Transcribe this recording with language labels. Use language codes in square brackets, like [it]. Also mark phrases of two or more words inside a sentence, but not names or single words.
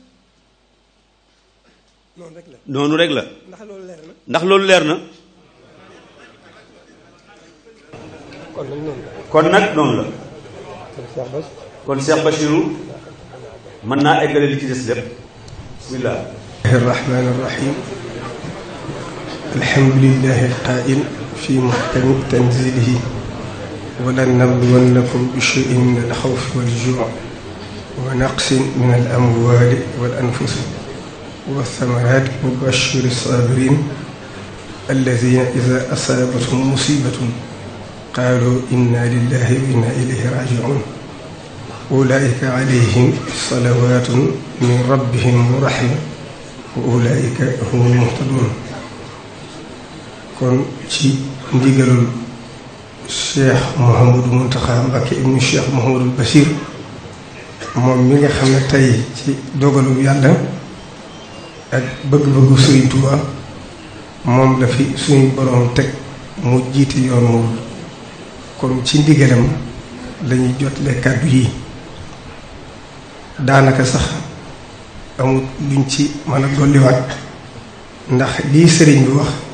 [wo] noonu rek la. noonu rek la. ndax loolu leer na. ndax loolu leer na. kon nag noonu la. kon Cheikh Bachirou mën naa eggale li ci des lépp. bismillah. [ar] الرحمن الرحيم الحمد لله القائل في محكم تنزيله ولنبلونكم بشيء من الخوف والجوع ونقص من الأموال والأنفس والثمرات وبشر الصابرين الذين إذا أصابتهم مصيبة قالوا إنا لله وإنا إليه راجعون أولئك عليهم صلوات من ربهم ورحمة وأولئك هم المهتدون [wo] kon ci ndigalul Cheikh Mouhamadou Mountakha Mbacké ibnu Cheikh Mouhamadou Bachir moom mi nga xam ne tey ci dogalu yàlla ak bëgg-bëggu Sëriñ Tuubaa moom la fi suñu boroom teg mu jiite yoon moom kon ci ndigalam lañuy jotle kàddu yi daanaka sax amul luñ ci mën a dolliwaat ndax lii sëriñ bi wax